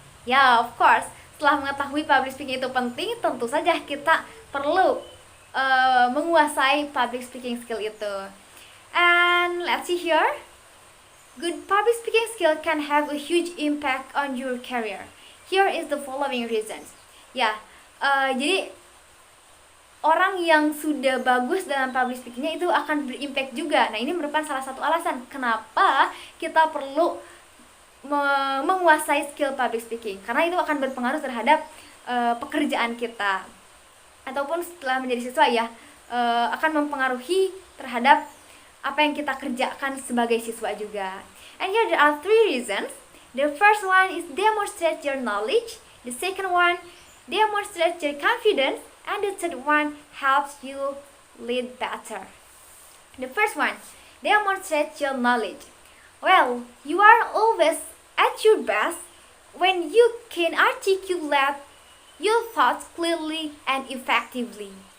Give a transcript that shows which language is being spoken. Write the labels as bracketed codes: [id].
[id] Ya, [en] of course. [id] Setelah mengetahui public speaking itu penting, tentu saja kita perlu menguasai public speaking skill itu. [en] And let's see here. Good public speaking skill can have a huge impact on your career. Here is the following reasons. [id] Ya, jadi orang yang sudah bagus dalam public speakingnya itu akan berimpact juga. Nah, ini merupakan salah satu alasan kenapa kita perlu menguasai skill public speaking, karena itu akan berpengaruh terhadap pekerjaan kita, ataupun setelah menjadi siswa ya, akan mempengaruhi terhadap apa yang kita kerjakan sebagai siswa juga. [en] And here there are 3 reasons. The first one is demonstrate your knowledge. The second one, demonstrate your confidence. And the third one, helps you lead better. The first one, demonstrate your knowledge. Well, you are always at your best when you can articulate your thoughts clearly and effectively.